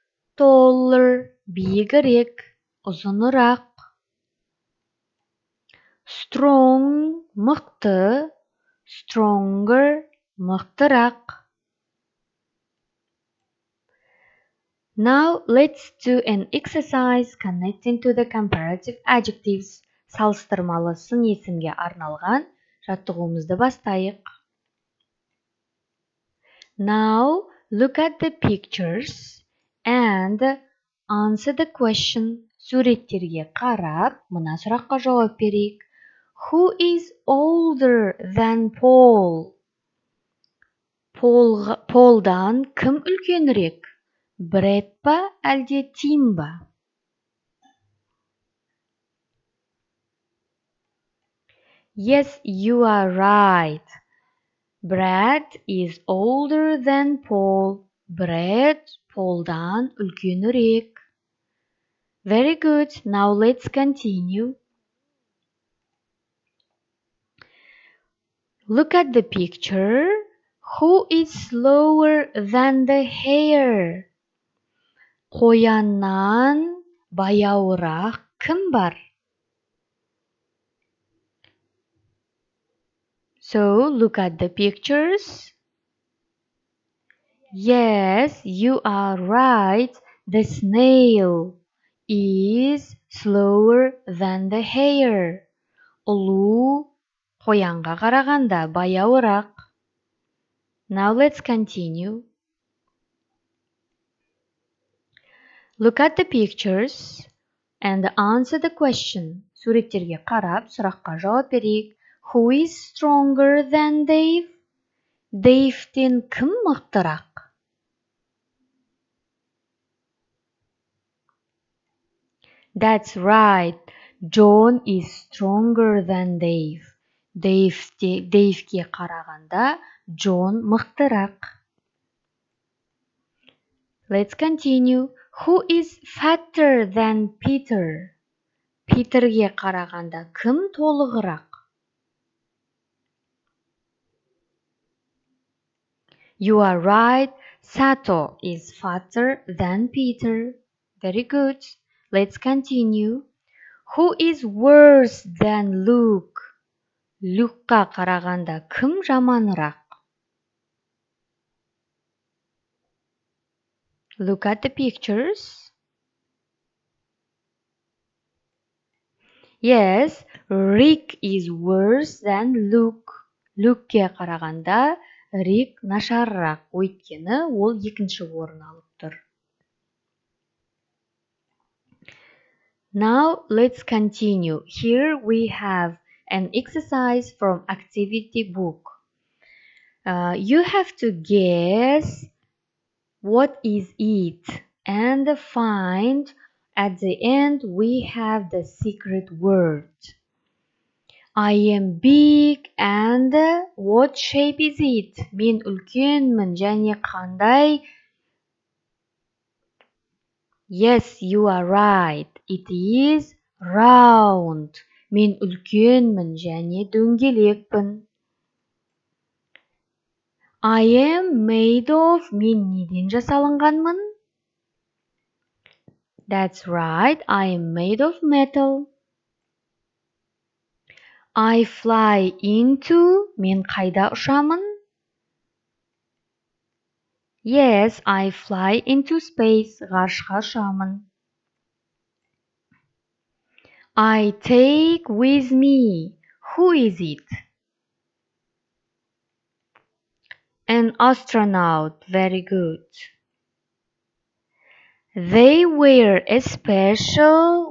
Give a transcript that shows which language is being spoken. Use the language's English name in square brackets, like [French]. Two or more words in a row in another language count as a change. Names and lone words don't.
[Kazakh] Taller, биігірек, ұзынырақ. [English] Strong, мықты. Stronger, мықтырақ. Now let's do an exercise connecting to the comparative adjectives. [Kazakh] Салыстырмалы сын есімге арналған жаттығуымызды бастайық. [English] Now look at the pictures and answer the question. [Kazakh] Суреттерге қарап, мына сұраққа жауап берейік. [English] Who is older than Paul? [Kazakh] Полдан кім үлкенірек? Брэд па әлде Тим ба? [English] Yes, you are right. Brad is older than Paul. [Kazakh] Brad Paulдан үлкенірек. [English] Very good. Now let's continue. Look at the picture. Who is slower than the hare? [Kazakh] Қояннан баяуырақ кім бар? [English] So, look at the pictures. Yes, you are right. The snail is slower than the hare. [Kazakh] Ұлу қоянға қарағанда баяуырақ. [English] Now let's continue. Look at the pictures and answer the question. [Kazakh] Суреттерге қарап, сұраққа жауап берейік. [English] Who is stronger than Dave? [Kazakh] Dave'тен кім мықтырақ? [English] That's right. John is stronger than Dave. [Kazakh] Dave'ге қарағанда John мықтырақ. [English] Let's continue. Who is fatter than Peter? [Kazakh] Peterге қарағанда кім толығырақ? [English] You are right. Sato is fatter than Peter. Very good. Let's continue. Who is worse than Luke? [Kazakh] Lukeқа қарағанда кім жаманырақ? [English] Look at the pictures. Yes, Rick is worse than Luke. [Kazakh] Lukeке қарағанда Rick нашарырақ, өйткені ол екінші орын алып тұр. [English] Now let's continue. Here we have an exercise from activity book. You have to guess what is it and find at the end we have the secret word. I am big and what shape is it? [Kazakh] Мен үлкенмін және қандай? [English] Yes, you are right. It is round. [Kazakh] Мен үлкенмін және дөңгелекпін. [English] I am made of. [Kazakh] Мен неден жасалынғанмын? [English] That's right. I am made of metal. I fly into. [Kazakh] Мен қайда ұшамын? [English] Yes, I fly into space. [Kazakh] Ғарышқа ұшамын. [English] I take with me. Who is it? An astronaut. Very good. They wear a special.